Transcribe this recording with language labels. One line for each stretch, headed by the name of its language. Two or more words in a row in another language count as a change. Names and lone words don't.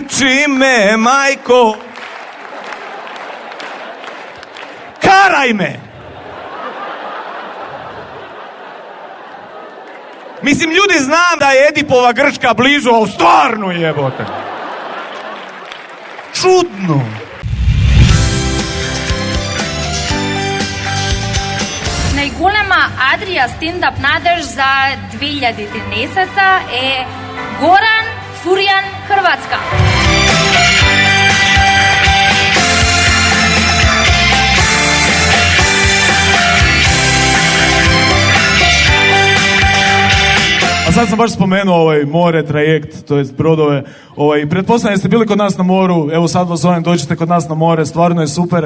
Croatian: Uči me, majko. Karaj me. Mislim, ljudi, znam da je Edipova Grčka blizu, ali stvarno jebote. Čudno.
Macedonian: Најголема Адрија стендап надеж за 2013 е Горан Фуријан Хрватска.
Croatian: A sad sam baš spomenuo more, trajekt, to jest brodove. Pretpostavljam da ste bili kod nas na moru, evo sad vas zovem, dođite kod nas na more, stvarno je super.